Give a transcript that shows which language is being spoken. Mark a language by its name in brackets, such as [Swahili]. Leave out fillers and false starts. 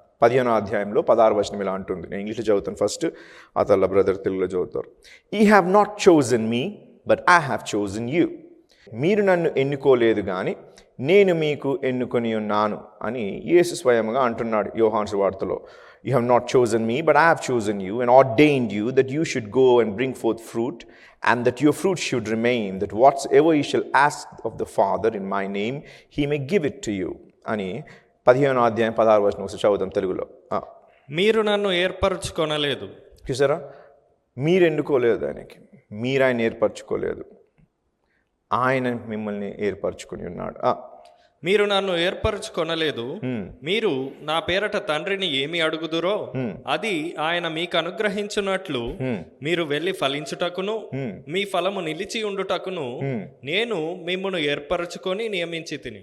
[Telugu] 15వ అధ్యాయంలో 16వ వచనం ఇలా అంటుంది. నేను ఇంగ్లీష్లో చదువుతాను ఫస్ట్, ఆ తల్ల బ్రదర్ తెలుగులో చదువుతారు. [English] You have not chosen me but I have chosen you. [Telugu] మీరు నన్ను ఎన్నుకోలేదు కానీ నేను మీకు ఎన్నుకొని ఉన్నాను అని యేసు స్వయంగా అంటున్నాడు యోహాను సువార్తలో. [English] You have not chosen me, but I have chosen you and ordained you that you should go and bring forth fruit, and that your fruit should remain, that whatsoever you shall ask of the Father in my name, he may give it to you. [Telugu] అని 15వ అధ్యాయం 16వ వచనం ఒకసారి చదువుతాం తెలుగులో. మీరు నన్ను ఏర్పరచుకొనలేదు. చూసారా, మీరు ఎన్నుకోలేదు ఆయనకి, మీరు ఆయన ఏర్పరచుకోలేదు, ఆయన మిమ్మల్ని ఏర్పరచుకొని ఉన్నాడు. మీరు నన్ను ఏర్పరచుకొనలేదు, మీరు నా పేరట తండ్రిని ఏమి అడుగుదురో అది ఆయన మీకు అనుగ్రహించున్నట్లు మీరు వెళ్ళి ఫలించుటకును మీ ఫలము నిలిచి ఉండుటకును నేను మిమ్మల్ని ఏర్పరచుకొని నియమించి